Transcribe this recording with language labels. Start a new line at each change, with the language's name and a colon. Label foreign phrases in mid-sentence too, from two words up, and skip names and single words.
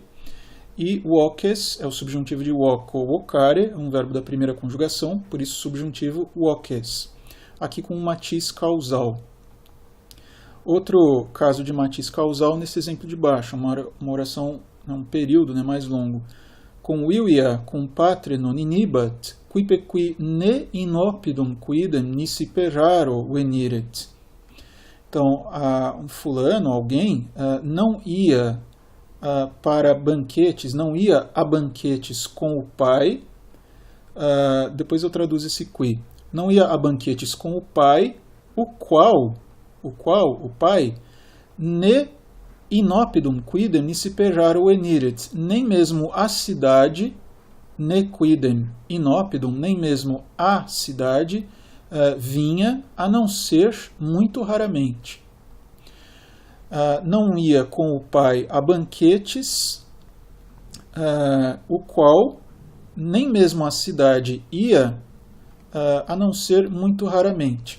Portuguese: E voces é o subjuntivo de
Latin: voco, vocare,
Portuguese: é um verbo da primeira conjugação, por isso subjuntivo voces. Aqui com um matiz causal. Outro caso de matiz causal nesse exemplo de baixo, uma oração, um período, né, mais longo.
Latin: Convivia cum patre non inibat, quipe qui ne inopidum quidem nisi perraro veniret.
Portuguese: Então, um fulano, alguém, não ia para banquetes, não ia a banquetes com o pai, depois eu traduzo esse qui, não ia a banquetes com o pai, o qual o pai,
Latin: ne inopidum quidem nisi perraro veniret,
Portuguese: nem mesmo a cidade,
Latin: ne quidem inopidum,
Portuguese: nem mesmo a cidade, vinha, a não ser muito raramente. Não ia com o pai a banquetes, o qual nem mesmo a cidade ia, a não ser muito raramente.